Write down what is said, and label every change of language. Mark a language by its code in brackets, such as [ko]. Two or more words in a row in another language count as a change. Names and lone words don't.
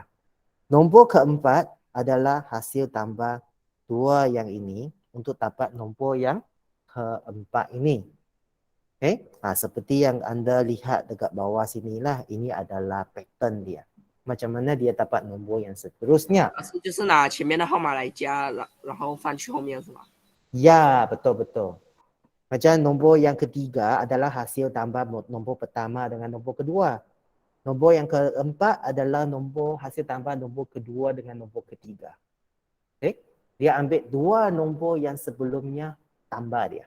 [ms] Nombor keempat adalah hasil tambah dua yang ini untuk dapat nombor yang keempat ini. Okay? Seperti yang anda lihat dekat bawah sinilah, ini adalah pattern dia. Macam mana dia dapat nombor yang seterusnya. [zh] 就是拿前面的号码来加，然后放去后面是吗？ [ms] Ya, betul-betul. Macam nombor yang ketiga adalah hasil tambah nombor pertama dengan nombor kedua. Nombor yang keempat adalah hasil tambah nombor kedua dengan nombor ketiga. Okay? Dia ambil dua nombor yang sebelumnya, tambah dia.